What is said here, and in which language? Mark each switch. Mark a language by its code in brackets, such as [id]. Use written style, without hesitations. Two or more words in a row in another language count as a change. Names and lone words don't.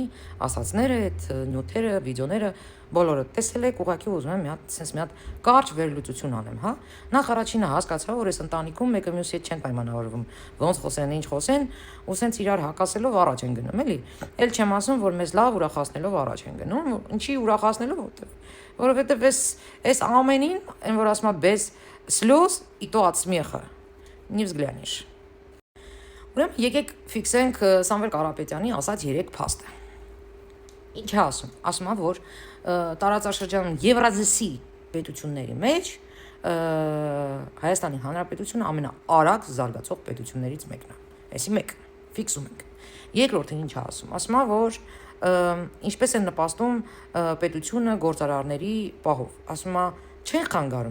[hy] ասածները, այդ նյութերը, վիդեոները բոլորը տեսել եք, ուղղակի ուզում եմ մի հատ կարճ վերլուծություն անեմ, հա։ Նախ առաջինը հասկացա, որ այս ընտանիքում մեկը մյուսի հետ չեն պայմանավորվում, ոնց խոսեն, ինչ խոսեն, ու սենց իրար հակասելով առաջ են գնում, էլի։ Էլ չեմ ասում, որ մեզ лав ուրախացնելով առաջ են գնում, ինչի ուրախացնելով, որովհետև այս ամենին, այն որ ասում եմ, [ru] без слез и то от смеха не взглянешь։ [hy] Ուրեմն եկեք ֆիքսենք Սամվել Կարապետյանի ասած 3 փաստը։ Ինչ է ասում։ Ասում է, որ տարածաշրջանում Եվրազիի պետությունների մեջ Հայաստանի Հանրապետությունը ամենաարագ զարգացող պետություններից մեկն է։ Այսի մեկ ֆիքսում ենք։ Երկրորդը ինչ է ասում։ Ասում է, որ ինչպես են նպաստում պետությունը գործարարների պահով։ Ասում է, չեն խանգարում,